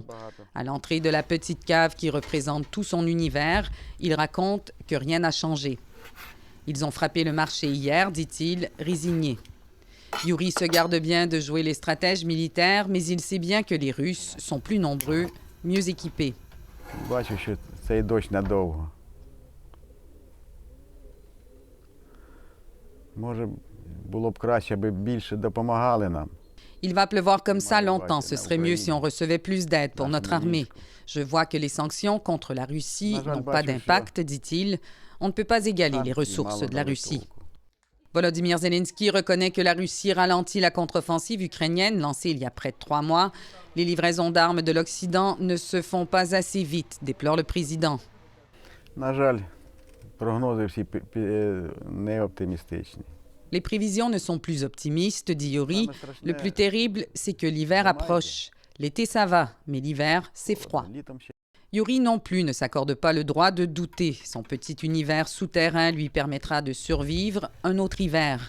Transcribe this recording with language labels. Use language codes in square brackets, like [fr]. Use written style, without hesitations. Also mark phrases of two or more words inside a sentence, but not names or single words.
[fr] À l'entrée de la petite cave qui représente tout son univers, il raconte que rien n'a changé. Ils ont frappé le marché hier, dit-il, résigné. Yuri se garde bien de jouer les stratèges militaires, mais il sait bien que les Russes sont plus nombreux, mieux équipés. [uk] Бачу, що цей дощ надовго. Може, було б краще, аби більше допомагали нам. [fr] Il va pleuvoir comme ça longtemps. Ce serait mieux si on recevait plus d'aide pour notre armée. Je vois que les sanctions contre la Russie n'ont pas d'impact, dit-il. On ne peut pas égaler les ressources de la Russie. Volodymyr Zelensky reconnaît que la Russie ralentit la contre-offensive ukrainienne lancée il y a près de 3 mois. Les livraisons d'armes de l'Occident ne se font pas assez vite, déplore le président. [uk] На жаль, прогнози всі не оптимістичні. [fr] Les prévisions ne sont plus optimistes, dit Yuri. Le plus terrible, c'est que l'hiver approche. L'été, ça va, mais l'hiver, c'est froid. Yuri non plus ne s'accorde pas le droit de douter. Son petit univers souterrain lui permettra de survivre un autre hiver.